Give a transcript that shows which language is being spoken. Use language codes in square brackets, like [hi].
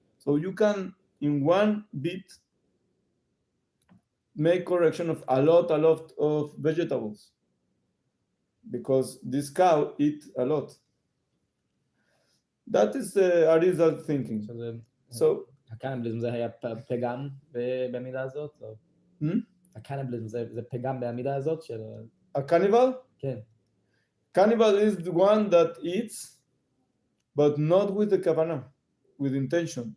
[en] So you can, in one bit, make correction of a lot of vegetables, because this cow eats a lot. That is Arizal thinking. So [he] הקניבליזם זה היה פגם במידה הזאת? הקניבליזם זה פגם בעמידה הזאת של... [en] A cannibal? [he] כן. [en] Cannibal is the one that eats but not with the kavanah, with intention.